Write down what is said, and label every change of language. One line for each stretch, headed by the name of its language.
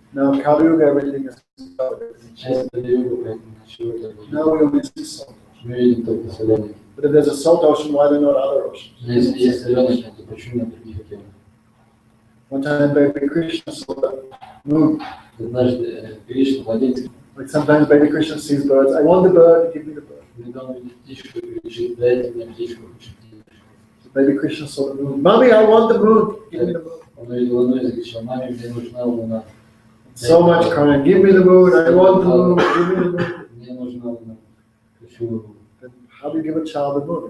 English: Now, Kaliyuga, everything is covered.
Russian: Сейчас это юга, поэтому ничего этого нет.
English: Now we only see salt.
Russian: Мы видим только соленый.
English: But if there's a salt ocean, why are there not other oceans?
Russian: Но если есть соленый океан, то почему на других океанах?
English: One time, baby Krishna saw the moon.
Russian: Однажды Кришна, младенец,
English: Like sometimes baby Krishna sees birds. I want the bird, give me the bird.
Russian: когда он видит птичку, кричит: дайте мне птичку, кричит.
English: So baby Krishna saw the moon. Mommy, I want the moon, give me the moon.
Russian: Он увидел луну и закричал: маме, мне нужна луна.
English: So much crying, give me the moon, I want the moon, give me the moon.
Russian: Мне нужна луна. Хочу луну.
English: Then how do you give a child the moon?